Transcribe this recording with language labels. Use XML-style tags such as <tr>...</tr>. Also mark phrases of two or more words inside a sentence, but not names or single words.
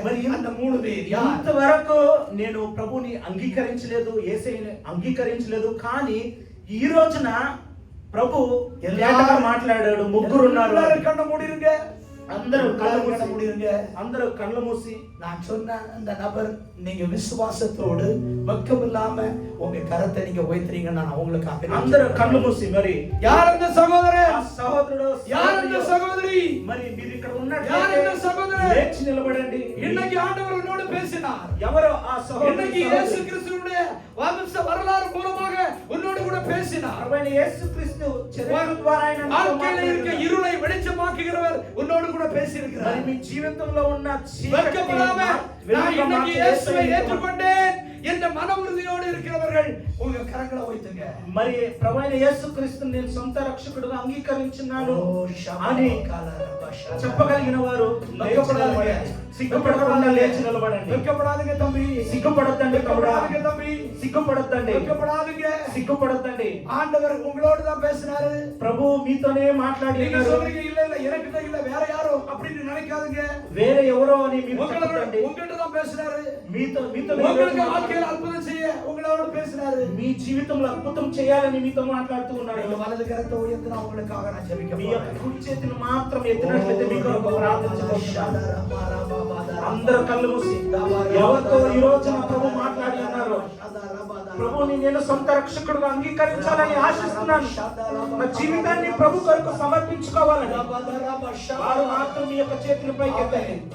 <te>మరి</te> <ta>அந்த 3 பேர்</ta> <te>ఇంతవరకు నేను ప్రభుని అంగీకరించలేదు, యేసయ్యని అంగీకరించలేదు, కానీ ఈ రోజున ప్రభు ఎలాగా మాట్లాడాడు. ముగ్గురు ఉన్నారు.</te> <ta>கண்ண மூடிருங்க,</ta> <te>అందరూ కళ్ళు</te> <ta>மூடிருங்க.</ta> <te>అందరూ కళ్ళు మూసి</te> <ta>நான் சொன்ன அந்த நபர் நீங்க விசுவாசத்தோடு வெட்கம் இல்லாம உங்க கரத்தை நீங்க உயர்த்துறீங்கன்னா நான் உங்களுக்காக</ta> <te>అందరూ కళ్ళు మూసి మరి</te> <ta>யார் அந்த சகோதரன்,</ta> <te>సహోదరుడు,</te> <ta>யார் அந்த சகோதரி,</ta> <te>మరి మీరు ఇక్కడ</te> <ta>யார்</ta> <te>ఉన్నట్లయితే</te> <ta>அந்த சகோதரன்</ta> <te>లేచి నిలబడండి.</te> <ta>இன்னைக்கு ஆண்டவர் உன்னோடு பேசினார்.</ta> <te>ఎవరు ఆ సహోదరుడు?</te> <ta>இன்னைக்கு இயேசு கிறிஸ்துவுடைய வம்ச வரலாறு மூலமாக உன்னோடு கூட பேசினார்.</ta> <te>ప్రభువైన యేసుక్రీస్తు చరిత్ర ద్వారా ఆయన</te> <ta>வாழ்க்கையில இருக்க இருளை வெளிச்சமாக்குகிறவர் உன்னோடு கூட பேசி இருக்கிறார்.</ta> <te>మరి మీ జీవితంలో ఉన్న</te> <ta>வெட்கப்படாம நான் இன்னைக்கு இயேசுவை ஏற்றுக்கொண்டேன் என்ற மன உறுதியோடு இருக்கிறவர்கள் உங்க கரங்களை வைத்துங்க.</ta> <te>మరి ప్రభువైన యేసుక్రీస్తుని నేను సొంత రక్షకుడుగా అంగీకరించున్నాను అని చెప్పగలిగిన వారు సిగ్గుపడకుండా లేచి నిలబడండి.</te> <ta>வெட்கப்படாதீங்க தம்பி,</ta> <te>సిగ్గుపడొద్దండి తమ్ముడా,</te> <ta>தம்பி,</ta> <te>సిగ్గుపడొద్దండి,</te> <ta>வெட்கப்படாதீங்க.</ta> <te>సిగ్గుపడొద్దండి.</te> <ta>ஆண்டவர் உங்களோடு தான் பேசினாரு.</ta> <te>ప్రభు మీతోనే</te> <ta>நீங்க</ta> <te>మాట్లాడినారు.</te> <ta>சொல்றீங்க இல்ல இல்ல எனக்கு இல்ல வேற யாரோ அப்படின்னு நினைக்காதீங்க.</ta> <te>వేరే ఎవరో అని మీరు చెప్పకండి.</te> <ta>உங்ககிட்ட தான் பேசினாரு.</ta> <te>మీతో</te> <ta>உங்களுக்கு வாழ்க்கையில அற்புதம் செய்ய உங்களோட பேசினாரு.</ta> <te>మీ జీవితంలో అద్భుతం చేయాలని మీతో మాట్లాడుతూ ఉన్నాడు.</te> <ta>வலது கரத்தை உயர்த்தினா உங்களுக்காக நான் ஜெபிக்க</ta> <te>మీ యొక్క</te> <ta>போறேன்.</ta> <te>కుడి చేతిని మాత్రం ఎత్తినట్లయితే మీ కొరకు ప్రార్థించబోతున్నాను. అందరూ కళ్ళు మూసి ఎవరితో ఈ రోజున ప్రభు మాట్లాడి ఉన్నారు. ప్రభుని నేను సొంత రక్షకుడుగా అంగీకరించాలని ఆశిస్తున్నాను, నా జీవితాన్ని ప్రభు కొరకు సమర్పించుకోవాలని వారు మాత్రం మీ యొక్క చేతుల పైకి ఎత్తండి.</te>